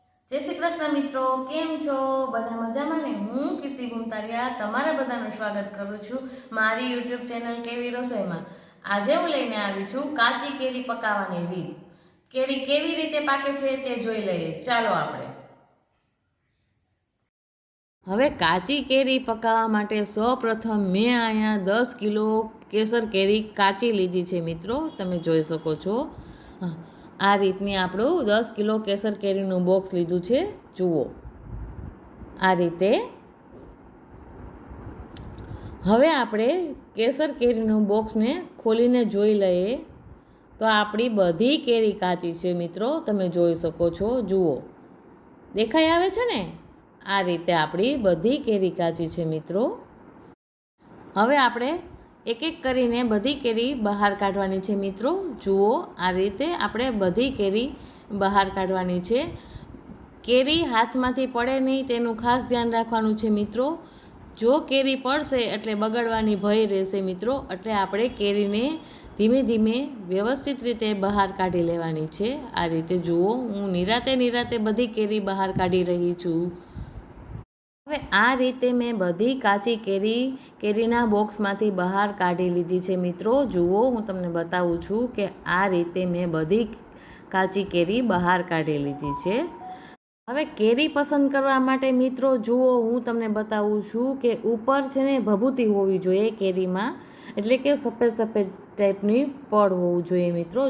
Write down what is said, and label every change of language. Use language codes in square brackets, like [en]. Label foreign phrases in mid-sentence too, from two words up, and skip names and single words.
[gu] જય શ્રી કૃષ્ણ મિત્રો, કેમ છો? બધા મજામાં ને? હું કીર્તિ ભૂમતારિયા તમારા બધાનું સ્વાગત કરું છું મારી યૂટ્યૂબ ચેનલ કેવી રસોઈમાં। આજે હું લઈને આવી છું કાચી કેરી પકાવવાની રીત। કેરી કેવી રીતે પાકે છે તે જોઈ લઈએ। ચાલો આપણે હવે કાચી કેરી પકાવવા માટે સૌપ્રથમ મેં અહીંયા 10 કિલો કેસર કેરી કાચી લીધી છે મિત્રો, તમે જોઈ શકો છો। આ રીતની આપણું 10 કિલો કેસર કેરીનું બોક્સ લીધું છે। જુઓ આ રીતે। હવે આપણે કેસર કેરીનું બોક્સને ખોલીને જોઈ લઈએ તો આપણી બધી કેરી કાચી છે મિત્રો, તમે જોઈ શકો છો। જુઓ દેખાઈ આવે છે ને? આ રીતે આપણી બધી કેરી કાચી છે મિત્રો। હવે આપણે એક એક કરીને બધી કેરી બહાર કાઢવાની છે મિત્રો। જુઓ આ રીતે આપણે બધી કેરી બહાર કાઢવાની છે। કેરી હાથમાંથી પડે નહીં તેનું ખાસ ધ્યાન રાખવાનું છે મિત્રો। જો કેરી પડશે એટલે બગડવાની ભય રહેશે મિત્રો, એટલે આપણે કેરીને ધીમે ધીમે વ્યવસ્થિત રીતે બહાર કાઢી લેવાની છે। આ રીતે જુઓ હું નિરાતે નિરાતે બધી કેરી બહાર કાઢી રહી છું। હવે આ રીતે મેં બધી કાચી કેરીના બોક્સમાંથી બહાર કાઢી લીધી છે મિત્રો। જુઓ હું તમને બતાવું છું કે આ રીતે મેં બધી કાચી કેરી બહાર કાઢી લીધી છે। હવે કેરી પસંદ કરવા માટે મિત્રો જુઓ હું તમને બતાવું છું કે ઉપર છે ને ભભૂતી હોવી જોઈએ કેરીમાં, એટલે કે સફેદ સફેદ ટાઈપની પડ હોવું જોઈએ મિત્રો।